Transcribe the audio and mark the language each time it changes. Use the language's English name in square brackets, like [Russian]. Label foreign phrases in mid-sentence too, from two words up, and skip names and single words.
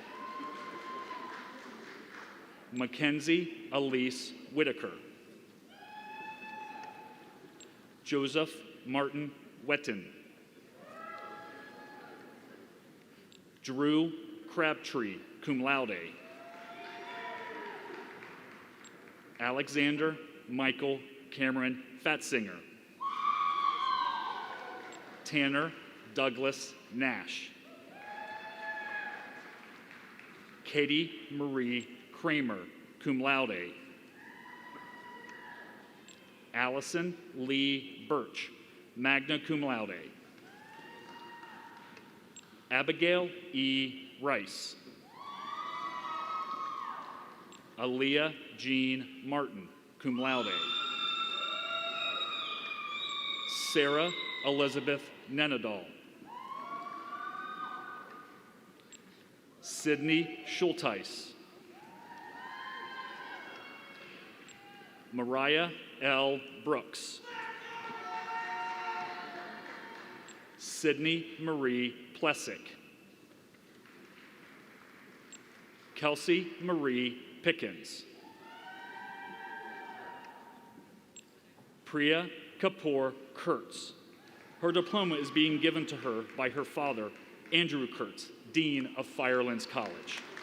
[English] Mackenzie Elise Whitaker. Joseph Martin Wetton. Drew Crabtree, [Latin] cum laude. [English] Alexander Michael Cameron Fatzinger. Tanner Douglas Nash. Katie Marie Kramer, [Latin] cum laude. [English] Allison Lee Birch, [Latin] magna cum laude. [English] Abigail E. Rice. Aaliyah Jean Martin, [Latin] cum laude. [English] Sarah Elizabeth Nenadal. Sydney Schulteis. Mariah L. Brooks. Sydney Marie Plessick. Kelsey Marie Pickens. Priya Kapoor Kurtz. Her diploma is being given to her by her father, Andrew Kurtz, Dean of Firelands College.